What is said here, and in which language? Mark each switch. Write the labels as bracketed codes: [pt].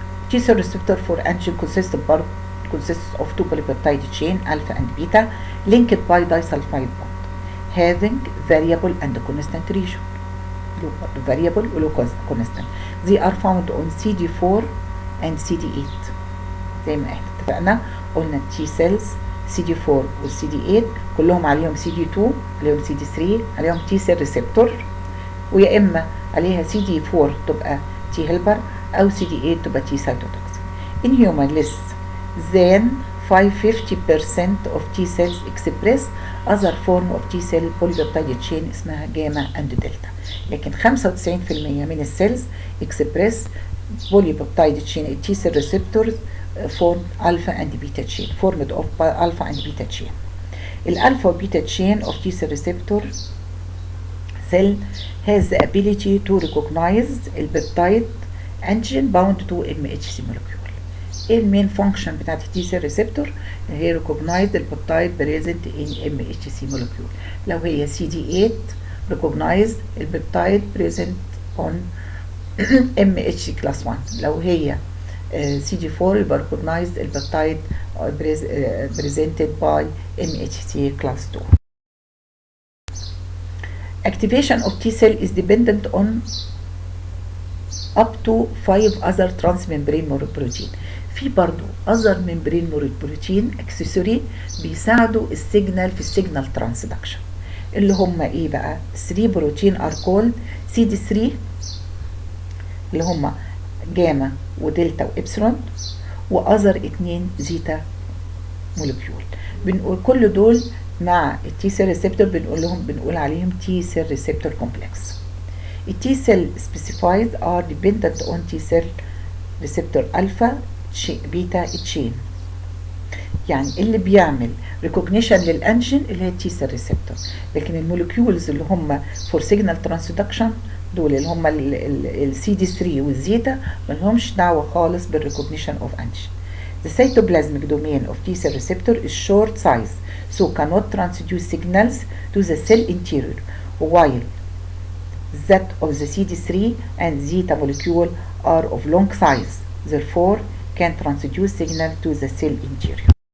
[en] T cell receptor for antigen consists of two polypeptide chain alpha and beta linked by disulfide bond having variable and constant region. Variable or constant. They are found on CD4 and CD8. [ar] زي ما احنا اتفقنا قلنا T cells CD4 و CD8 كلهم عليهم CD2 عليهم CD3 عليهم T cell receptor، ويا اما عليها CD4 تبقى T helper او CD8 تبقى T cytotoxic. [en] In human less than 50% of T cells express other form of T cell polypeptide chain اسمها gamma and delta, [ar] لكن 95% من السيلز [en] express polypeptide chain T cell receptors formed alpha and beta chain formed of alpha and beta chain. الالفا وبيتا chain of T cell receptor cell has the ability to recognize البيبتايد antigen bound to MHC molecule. [ar] ايه المين فانكشن بتاعت [en] التي cell receptor? هي recognize البيبتايد present in MHC molecule. لو هي CD8 recognize البيبتايد present on MHC class 1. لو هي CD4 يبقى recognize البيبتايد presented by MHC class 2. Activation of T cell is dependent on up to 5 other transmembrane protein. [ar] في برضو other membrane protein accessory بيساعدوا السيجنال في السيجنال ترانسدكشن اللي هم ايه بقى؟ 3 بروتين are called CD3 اللي هم جاما ودلتا وإبسلون، وأذر 2 زيتا مولكيول. بنقول كل دول مع التي سيل ريسبتور بنقول عليهم تي سيل ريسبتور كومبلكس. التي سيل سبيسيفايد ار ديبندنت اون تي سيل ريسبتور الفا بيتا تشين، يعني اللي بيعمل ريكوجنيشن للانجين اللي هي التي سيل ريسبتور، لكن المولكيولز اللي هم فور سيجنال ترانسدكشن دول اللي هم السي دي 3 والزيتا ما لهمش دعوه خالص بالريكوجنيشن اوف انجين. [en] The cytoplasmic domain of T cell receptor is short size, so cannot transduce signals to the cell interior, while that of the CD3 and zeta molecule are of long size, therefore can transduce signal to the cell interior.